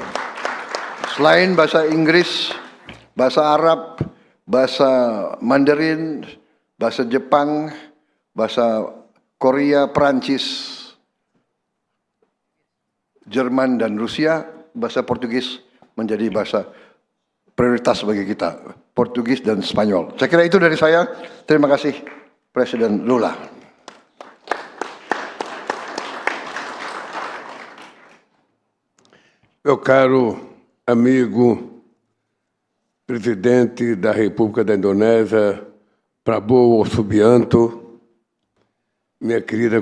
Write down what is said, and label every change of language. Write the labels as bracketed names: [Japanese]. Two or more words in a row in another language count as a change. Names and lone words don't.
[Indonesian] Selain bahasa Inggris, bahasa Arab, bahasa Mandarin, bahasa Jepang, bahasa Korea, Perancis, Jerman dan Rusia, bahasa Portugis menjadi bahasa prioritas bagi kita. Portugis dan Spanyol. Saya kira itu dari saya. Terima kasih Presiden Lula. [Portuguese] Meu caro amigo presidente da República da Indonésia, Prabowo Subianto, minha querida